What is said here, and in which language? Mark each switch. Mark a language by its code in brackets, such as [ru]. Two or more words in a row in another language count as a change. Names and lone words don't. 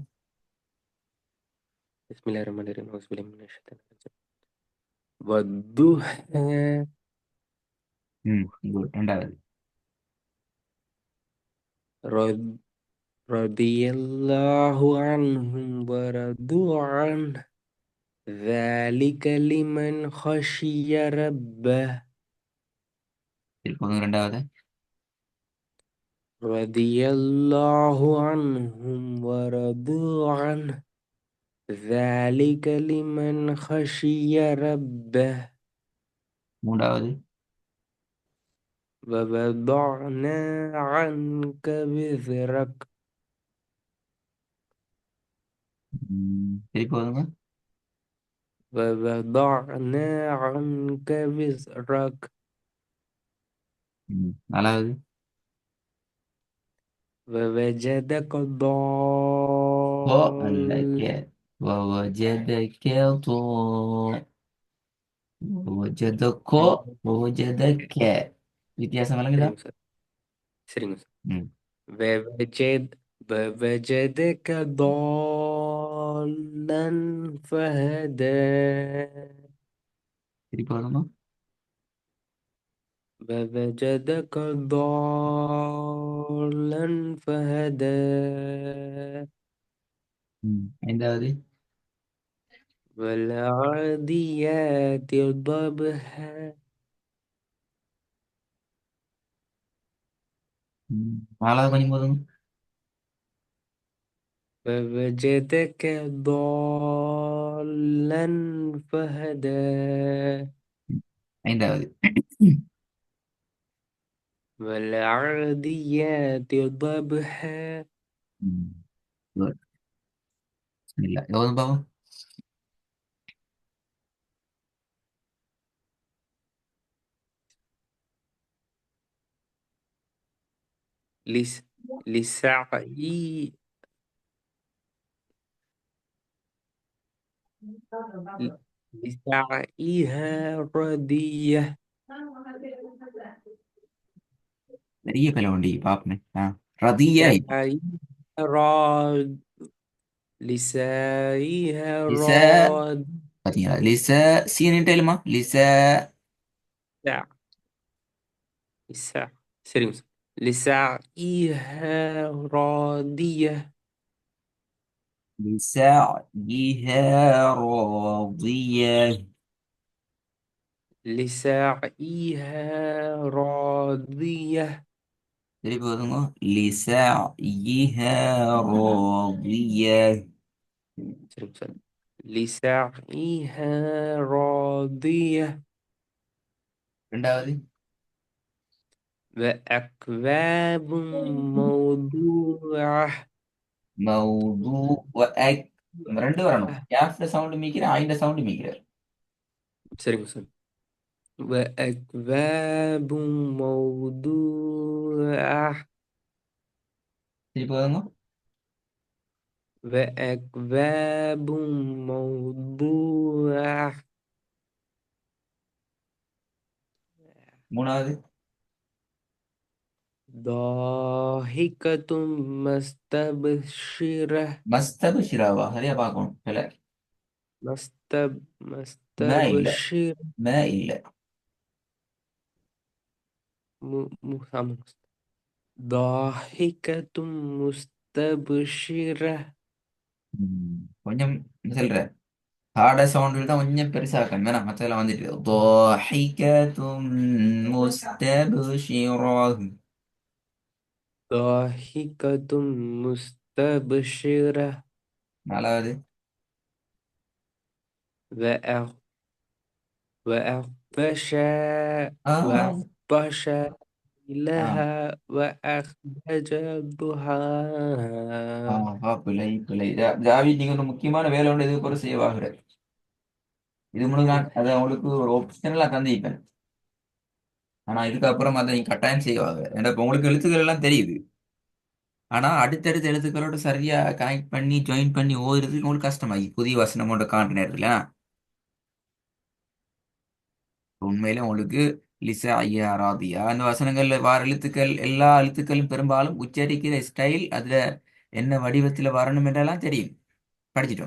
[ar] بسم الله الرحمن الرحيم. أعوذ بالله من الشيطان الرجيم. வத்துஹா. [ta] ம், குட். ரெண்டாவது. [ar] رض رضي الله عنهم ورضوا عن ذلك لمن خشي ربه. [ta] திருப்பங்க ரெண்டாவது. [ar] رضي الله عنهم ورضوا عنه ذلك لمن خشي ربه. [ta] மூன்றாவது. [ar] ووضعنا عنك وزرك. [ta] திருப்பங்க. [ar] ووضعنا عنك وزرك. [ta] நாலாவது. [ar] ووجدك [ta] கோ அல்ல [ar] ضال. கே. ووجدك ضال. ووجدكو. ووجدك. [ta] வித்தியாசம் விளங்குதா? சரிங்க சார். சரிங்க சார். ம். [ar] ووجد ووجدك ضالا فهدى. [ta] திருப்பி வரணும். [ar] ووجدك ضالا فهدى. [ta] ஐந்தாவது. [ar] والعاديات ضبحا. [ta] நாலாவது கொஞ்சம் போதும். [ar] ووجدك ضالا فهدى. [ta] ஐந்தாவது. [ar] والعاديات ضبحا. [en] ம். Good. [ta] இல்ல எவ்வளவு பாவம். [ar] لس لسعي لسعيها راضية. [ta] நிறைய பேர் உண்டு பாப்பனே. [ar] ரதிய. سعيها راض لسعيها லிச. راض. [ta] பாத்தீங்களா? லிச. சீனிட்டு எழுமா லிச. [ar] سع لسع سريمس لسعيها راضية. لسعيها راضية. لسعيها راضية. [ta] திருப்பி வருங்க. [ar] لسعيها راضية. سريمس لسعيها راضية. [ta] ரெண்டாவது. [ar] وأكواب موضوعة. موضوع. [ta] ரெண்டு வரணும். கேஃப்ல சவுண்ட் மீக்கிற, ஐண்ட சவுண்ட் மீக்கிற. சரிங்க சார். [ar] وأكواب موضوعة. [ta] திருப்பி வருங்க. [ar] وأكواب موضوعة. [ta] மூணாவது. [ar] ضاحكة مستبشرة. [ta] மஸ்தபு ஷிராவா? சரியா பார்க்கணும். இல்ல. மா இல்ல. [ar] مستبشرة. [ta] மா இல்ல. [ar] آمين. ضاحكة مستبشرة. [ta] கொஞ்சம் என்ன சொல்ற? [en] hard sound [ta] தான் கொஞ்சம் பெருசாக்கணும் வேணாம் மற்றதெல்லாம் வந்துட்டு [ar] ضاحكة مستبشرة. ضاحكة مستبشرة. [ta] நாலாவது. [ar] وأغ- وأغطش ஆ وأغطش ஆ لها وأخرج ஆ ضحاها. [ta] பிழை பிழை. ஜாவி நீங்க ஒரு முக்கியமான வேலை ஒன்று இது ஒரு சேவ் இது முன்னாடி நான் அதை உங்களுக்கு ஒரு ஆப்ஷனலா தந்திருப்பேன். ஆனா இதுக்கப்புறம் அதை நீங்க கட்டாயம் செய்வாங்க ஏன்னா இப்ப உங்களுக்கு எழுத்துக்கள் எல்லாம் தெரியுது. ஆனா அடுத்தடுத்த எழுத்துக்களோட சரியா கனெக்ட் பண்ணி ஜாயின் பண்ணி ஓதுறதுக்கு உங்களுக்கு கஷ்டமாகி புதிய வசனமோட காண்ற நேரத்துல உண்மையில உங்களுக்கு [ar] لس عيها راضية [ta] அந்த வசனங்கள்ல வார எழுத்துக்கள் எல்லா எழுத்துக்களும் பெரும்பாலும் உச்சரிக்கிற ஸ்டைல் அதுல என்ன வடிவத்துல வரணும் என்றெல்லாம் தெரியும், படிச்சிட்டோம்.